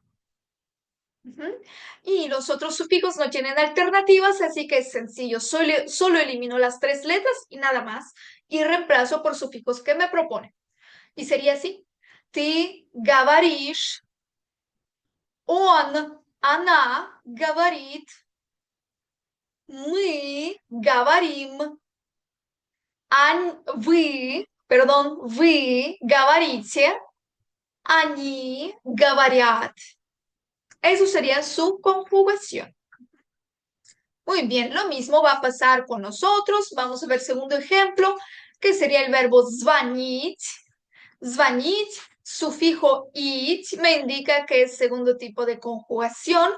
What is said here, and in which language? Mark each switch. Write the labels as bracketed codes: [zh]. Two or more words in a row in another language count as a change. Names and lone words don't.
[es] Y los otros sufijos no tienen alternativas, así que es sencillo. Solo elimino las tres letras y nada más. Y reemplazo por sufijos que me propone. Y sería así. [ru] Ты, говоришь, он, она, говорит, мы, говорим, вы говорите, они говорят. [es] Eso sería su conjugación. Muy bien, lo mismo va a pasar con nosotros. Vamos a ver segundo ejemplo, que sería el verbo звонить. Звонить, sufijo it, me indica que es segundo tipo de conjugación.